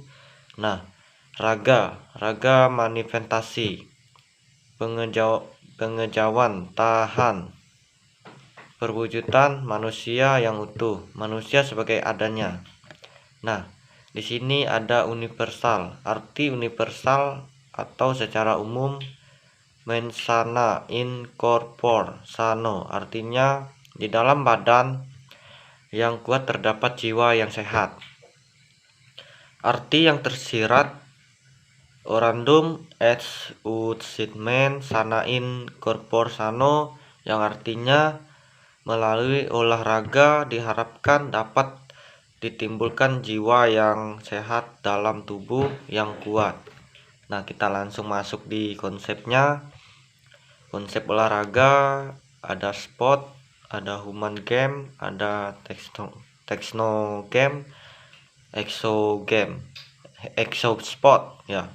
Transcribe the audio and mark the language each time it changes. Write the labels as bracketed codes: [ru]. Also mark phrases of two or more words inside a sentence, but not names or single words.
[id] Nah, raga manifestasi, pengejauhan, tahan, perwujudan manusia yang utuh, manusia sebagai adanya. Nah, di sini ada universal. Arti universal atau secara umum, [la] mens sana in corpore sano, [id] artinya di dalam badan yang kuat terdapat jiwa yang sehat. Arti yang tersirat, [la] orandum et ut sit mens sana in corpore sano, [id] yang artinya melalui olahraga diharapkan dapat ditimbulkan jiwa yang sehat dalam tubuh yang kuat. Nah, kita langsung masuk di konsepnya. Konsep olahraga ada sport, ada [en] human game, [id] ada [en] techno game, exo game, exo sport [id] ya.